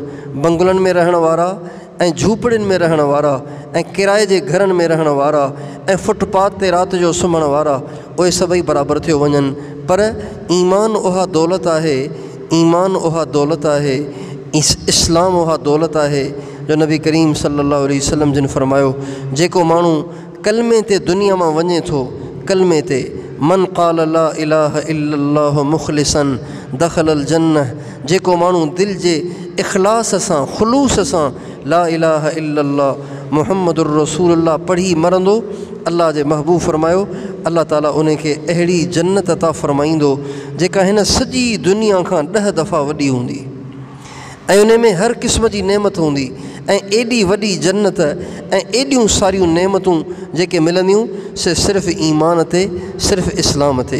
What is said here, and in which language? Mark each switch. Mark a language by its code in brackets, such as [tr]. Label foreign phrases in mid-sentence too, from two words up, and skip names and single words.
[sd] बंगलनि में रहण वारा ऐं झूपड़ियुनि में रहण वारा ऐं किराए जे घरनि में रहण वारा ऐं फुटपाथ ते राति जो सुम्हण वारा उहे सभई बराबरि थियो वञनि। पर ईमान उहा दौलत आहे, ईमान उहा दौलत आहे, इस्लाम उहा दौलत आहे जो नबी करीम [ar] صلى الله عليه وسلم [sd] जिन फ़रमायो, जेको माण्हू कलमे ते दुनिया मां वञे थो, कलमे ते [ar] من قال لا إله إلا الله مخلصا دخل الجنة, [sd] जेको माण्हू दिलि जे इख़लास सां, ख़ुलूस सां [ar] لا إله إلا الله محمد رسول الله [sd] पढ़ी मरंदो, अल्लाह जे महबूब फ़रमायो अल्लाह ताला उन खे अहिड़ी जन्नत अता फ़रमाईंदो जेका हिन सॼी दुनिया खां 10 दफ़ा वॾी हूंदी ऐं उन में हर क़िस्म जी नेमत हूंदी ऐं एॾी वॾी जन्नत ऐं एॾियूं सारियूं नेमतूं जेके मिलंदियूं से सिर्फ़ु ईमान ते, सिर्फ़ु इस्लाम ते।